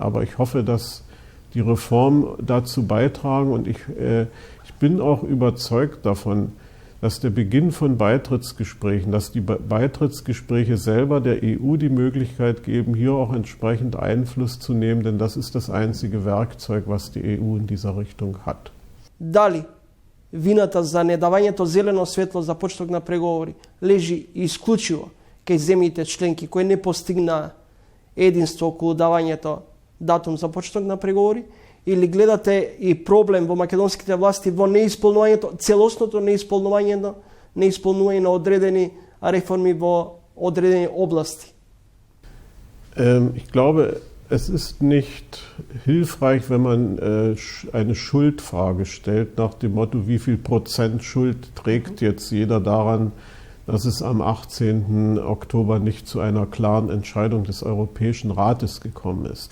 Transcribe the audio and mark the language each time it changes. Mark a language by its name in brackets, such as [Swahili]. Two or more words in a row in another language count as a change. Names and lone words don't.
[German] Aber ich hoffe, dass die Reformen dazu beitragen und ich bin auch überzeugt davon, dass der Beginn von Beitrittsgesprächen, dass die Beitrittsgespräche selber der EU die Möglichkeit geben, hier auch entsprechend Einfluss zu nehmen, denn das ist das einzige Werkzeug, was die EU in dieser Richtung hat. [Macedonian] Дали вината за недавањето зелено светло за почеток на преговори лежи исклучиво кај земјите членки кои не постигнаа единство околу давањето датум за почеток на преговори, или гледате и проблем во македонските власти во неисполнувањето, целосното неисполнување на одредени реформи во одредени области? [German] Ich glaube, es ist nicht hilfreich, wenn man eine Schuldfrage stellt nach dem Motto, wie viel Prozent Schuld trägt jetzt jeder daran, dass es am 18. Oktober nicht zu einer klaren Entscheidung des Europäischen Rates gekommen ist.